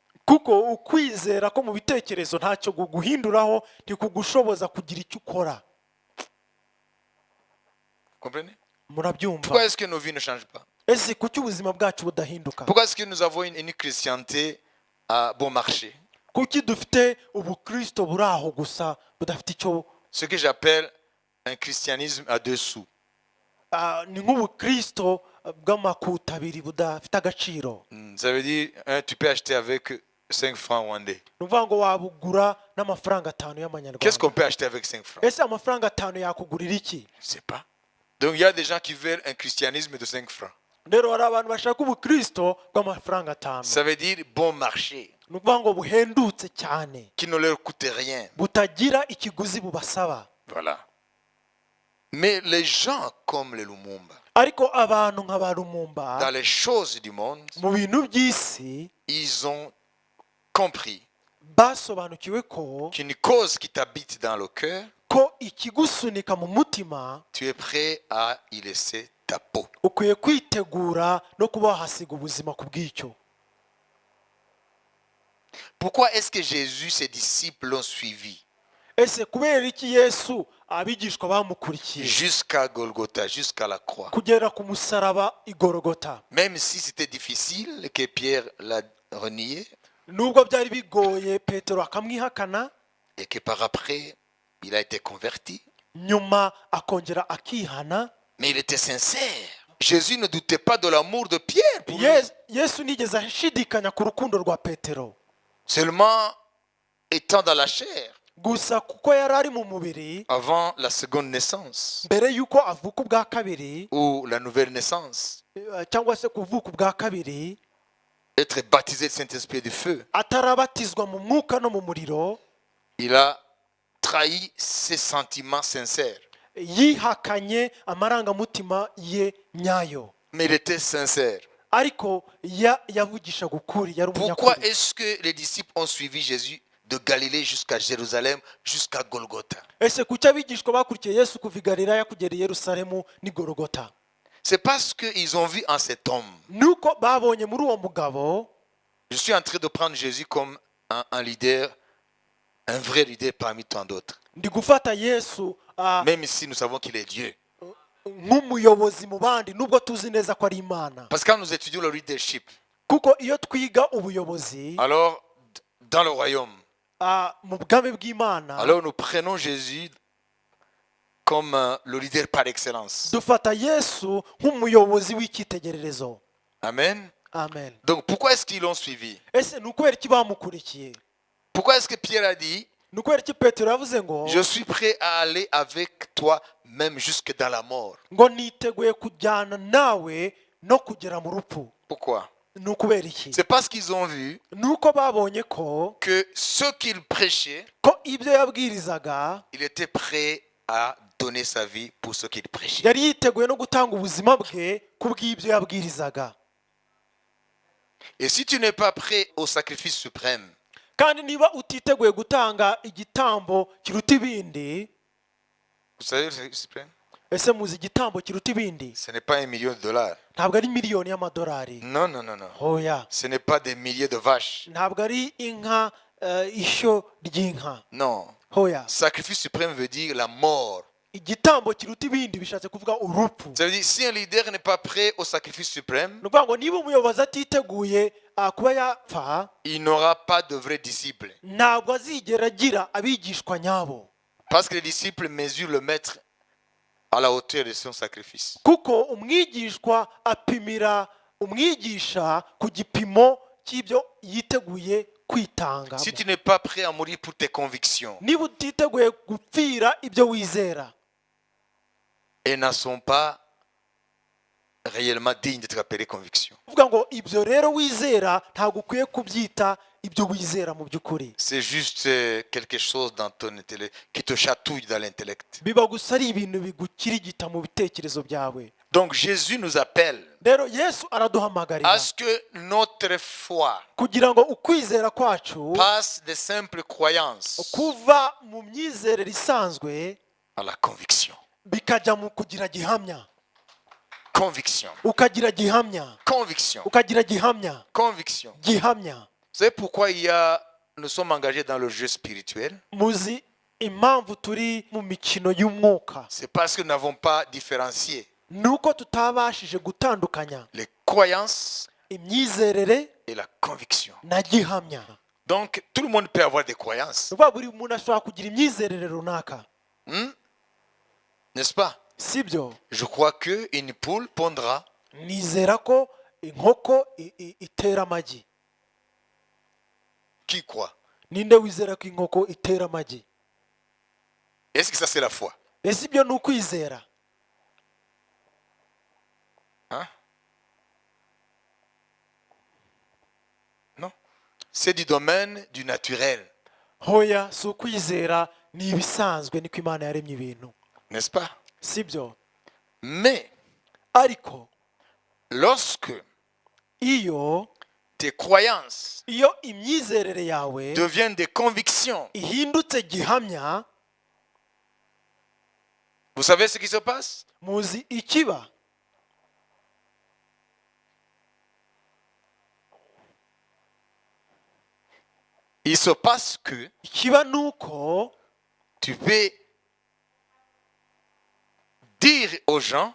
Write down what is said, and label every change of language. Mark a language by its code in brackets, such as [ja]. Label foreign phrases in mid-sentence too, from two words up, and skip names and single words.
[rw] kuko ukwizera ko mu bitekerezo ntacyo guhinduraho ntikugushoboza kugira icyo ukora. [fr] Comprenez? [rw] murabyumva? [fr] Pourquoi est-ce que nos vies ne changent pas? [rw] ese kuki ubuzima bwacu budahinduka? [fr] Pourquoi est-ce que nous avons une chrétienté à bon marché? [rw] kuki dufite ubukristo buri aho gusa budafite icyo? [fr] Ce que j'appelle un christianisme à deux sous. [rw] ni nk'ubukristo bw'amakuta abiri budafite agaciro. [fr] Ça veut dire, tu peux acheter avec 5 francs rwandais. [rw] ni ukuvuga ngo wabugura n'amafaranga 5 [fr] Qu'est-ce [rw] y'amanyarwanda. [fr] qu'on peut acheter avec 5 francs? [rw] ese amafaranga 5 yakugurira iki? [fr] Je ne sais pas. Donc il y a des gens qui veulent un christianisme de 5 francs. [rw] rero hari abantu bashaka ubukristo bw'amafaranga 5. [fr] Ça veut dire bon marché, [rw] ni ukuvuga ngo buhendutse cyane, [fr] qui ne leur coûte rien. [rw] butagira ikiguzi bubasaba. [fr] Voilà. Mais les gens comme les Lumumba, [rw] ariko abantu nka ba Lumumba [fr] dans les choses du monde, [rw] mu bintu by'isi [fr] ils ont compris [rw] basobanukiwe ko [fr] qu'une cause qui t'habite dans le cœur, [rw] ko ikigusunika mu mutima [fr] tu es prêt à y laisser ta peau. [rw] ukwiye kwitegura no kuba wahasiga ubuzima ku bw'icyo. [fr] Pourquoi est-ce que Jésus, ses disciples l'ont suivi [rw] ese kubera iki Yesu abigishwa bamukurikiye [fr] jusqu'à Golgotha, jusqu'à la croix? [rw] kugera ku musaraba igorogota? [fr] Même si c'était difficile, que Pierre l'a renié, [rw] nubwo byari bigoye Petero akamwihakana, [fr] et que par après, il a été converti, [rw] nyuma akongera akihana, [fr] mais il était sincère. Jésus ne doutait pas de l'amour de Pierre pour lui. [rw] Yesu nigeze ashidikanya ku rukundo rwa Petero. [fr] Seulement étant dans la chair, [rw] gusa kuko yari ari mu mubiri [fr] avant la seconde naissance [rw] mbere y'uko avuka ubwa kabiri, [fr] ou la nouvelle naissance, [rw] cyangwa se kuvuka ubwa kabiri, [fr] être baptisé du Saint-Esprit et du feu, [rw] atarabatizwa mu mwuka no mu muriro, [fr] il a trahi ses sentiments sincères. [rw] yihakanye amarangamutima ye nyayo. [fr] Mais il était sincère. [rw] ariko yavugishaga ukuri, yari [fr] Pourquoi [rw] umunyakuri. [fr] est-ce que les disciples ont suivi Jésus de Galilée jusqu'à Jérusalem, jusqu'à Golgotha? [rw] ese kuki abigishwa bakurikiye Yesu kuva i Galilaya kugera i Yerusalemu n'i Golgota? [fr] C'est parce qu'ils ont vu en cet homme. [rw] nuko babonye muri uwo mugabo. [fr] Je suis en train de prendre Jésus comme un leader, un vrai leader parmi tant d'autres. [rw] ndi gufata Yesu [fr] Même si nous savons qu'il est Dieu. [rw] nk'umuyobozi mu bandi, nubwo tuzi neza ko ari Imana. [fr] Parce que quand nous étudions le leadership, [rw] kuko iyo twiga ubuyobozi [fr] alors dans le royaume, [rw] mu bwami bw'Imana, [fr] alors nous prenons Jésus comme le leader par excellence. [rw] dufata Yesu nk'umuyobozi w'icyitegererezo. [fr] Amen. [rw] Amen. [fr] Donc pourquoi est-ce qu'ils l'ont suivi? [rw] ese ni ukubera iki bamukurikiye? [fr] Pourquoi est-ce que Pierre a dit, [rw] ni ukubera iki Petero yavuze ngo [fr] je suis prêt à aller avec toi même jusque dans la mort? [rw] ngo niteguye kujyana nawe no kugera mu rupfu? [fr] Pourquoi? [rw] ni ukubera iki? [fr] C'est parce qu'ils ont vu [rw] nuko babonye ko [fr] que ce qu'il prêchait, [rw] ibyo yabwirizaga [fr] il était prêt à donner sa vie pour ce qu'il prêchait. [rw] yari yiteguye no gutanga ubuzima bwe ku bw'ibyo yabwirizaga. [fr] Et si tu n'es pas prêt au sacrifice suprême, [rw] kandi niba utiteguye gutanga igitambo kiruta ibindi, [fr] vous savez le sacrifice suprême? [rw] ese muzi igitambo kiruta ibindi? [fr] Ce n'est pas $1 million. [rw] ntabwo ari miliyoni y'amadolari. [fr] Non, non, non, non. [rw] hoya, [fr] Ce n'est pas des milliers de vaches. [rw] ntabwo ari inka ishyo ry'inka. [fr] Non. [rw] Hoya, [fr] Sacrifice suprême veut dire la mort. [rw] igitambo kiruta ibindi bishatse kuvuga urupfu. [fr] Ça veut dire si un leader n'est pas prêt au sacrifice suprême, [rw] Ni ukuvuga ngo niba umuyobozi atiteguye kuba yapfa, [fr] il n'aura pas de vrais disciples. [rw] ntabwo azigera agira abigishwa nyabo, [fr] Parce que les disciples mesurent le maître à la hauteur de son sacrifice. [rw] kuko umwigishwa apimira umwigisha ku gipimo cy'ibyo yiteguye kwitanga. [fr] Si tu n'es pas prêt à mourir pour tes convictions, [rw] Niba utiteguye gupfira ibyo wizera, [fr] elles ne sont pas réellement dignes d'être appelées convictions. [rw] uvuga ngo ibyo rero wizera ntabwo ukwiye kubyita ibyo wizera mu by'ukuri. [fr] C'est juste quelque chose dans ton intellect qui te chatouille dans l'intellect. [rw] Biba gusa ari ibintu bigukirigita mu bitekerezo byawe. [fr] Donc Jésus nous appelle [rw] Rero Yesu araduhamagarira [fr] à ce que notre foi [rw] kugira ngo ukwizera kwacu [fr] passe des simples croyances [rw] kuva mu myizerere isanzwe [fr] à la conviction. [rw] bikajya mu kugira gihamya, [fr] Conviction. [rw] ukagira gihamya, [fr] Conviction. [rw] ukagira gihamya, [fr] Conviction. [rw] gihamya. [fr] Vous savez pourquoi nous sommes engagés dans le jeu spirituel? [rw] Muzi impamvu turi mu mikino y'umwuka? [fr] C'est parce que nous n'avons pas différencié [rw] Nuko tutabashije gutandukanya [fr] les croyances [rw] imyizerere [fr] et la conviction. [rw] na gihamya. [fr] Donc, tout le monde peut avoir des croyances. [rw] Nuko buri muntu ashobora kugira imyizerere runaka, [fr] N'est-ce pas? [rw] sibyo? [fr] Je crois qu'une poule pondra. [rw] Nizera ko inkoko itera amagi. [fr] Qui croit? [rw] Ninde wizera ko inkoko itera amagi? [fr] Est-ce que ça c'est la foi? [rw] Ese ibyo ni ukwizera? [fr] Hein? Non. C'est du domaine du naturel. [rw] Hoya, si ukwizera, ni ibisanzwe, niko Imana yaremye ibintu, [fr] N'est-ce pas? [rw] sibyo? [fr] Mais [rw] Ariko [fr] lorsque [rw] iyo imyizerere yawe [fr] deviennent des convictions, [rw] ihindutse gihamya, [fr] vous savez ce qui se passe? [rw] muzi ikiba? [fr] Il se passe que [rw] Ikiba nuko [fr] tu peux dire aux gens,